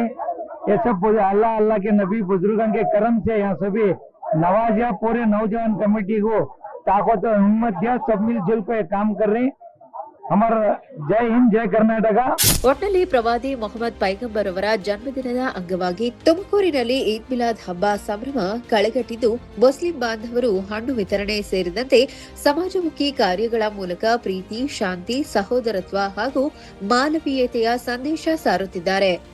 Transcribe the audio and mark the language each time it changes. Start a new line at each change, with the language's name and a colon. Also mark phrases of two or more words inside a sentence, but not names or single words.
Hindi: ये सब अल्लाह अल्लाह के नबी बुजुर्गों के करम से यहाँ सभी नवाजिया पूरे नौजवान कमेटी को ताकत और हिम्मत दिया। सब मिलजुल कर काम कर रहे हैं। हमारा जय हिंद, जय कर्नाटಕ.
Kannada: ಒಟ್ನಲ್ಲಿ ಪ್ರವಾದಿ ಮೊಹಮ್ಮದ್ ಪೈಗಂಬರ್ ಅವರ ಜನ್ಮದಿನದ ಅಂಗವಾಗಿ ತುಮಕೂರಿನಲ್ಲಿ ಈದ್ ಮಿಲಾದ್ ಹಬ್ಬ ಸಂಭ್ರಮ ಕಳೆಗಟ್ಟಿದ್ದು, ಮುಸ್ಲಿಂ ಬಾಂಧವರು ಹಣ್ಣು ವಿತರಣೆ ಸೇರಿದಂತೆ ಸಮಾಜಮುಖಿ ಕಾರ್ಯಗಳ ಮೂಲಕ ಪ್ರೀತಿ, ಶಾಂತಿ, ಸಹೋದರತ್ವ ಹಾಗೂ ಮಾನವೀಯತೆಯ ಸಂದೇಶ ಸಾರುತ್ತಿದ್ದಾರೆ.